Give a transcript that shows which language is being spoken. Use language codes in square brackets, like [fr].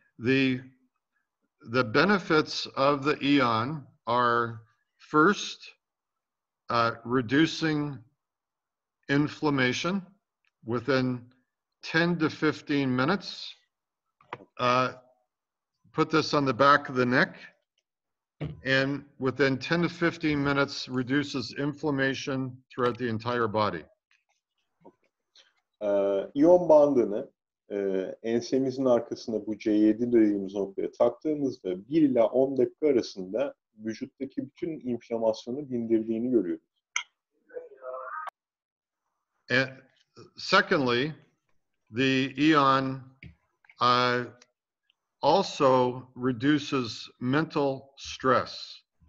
[en] The benefits of the Eon are first, reducing inflammation within 10 to 15 minutes. Put this on the back of the neck, and within 10 to 15 minutes reduces inflammation throughout the entire body. [tr] İyon bandını ensemizin arkasına, bu C7 dediğimiz noktaya taktığımızda 1 ila 10 dakika arasında vücuttaki bütün inflamasyonu dindirdiğini görüyoruz. [en] And secondly, the Eon also reduces mental stress.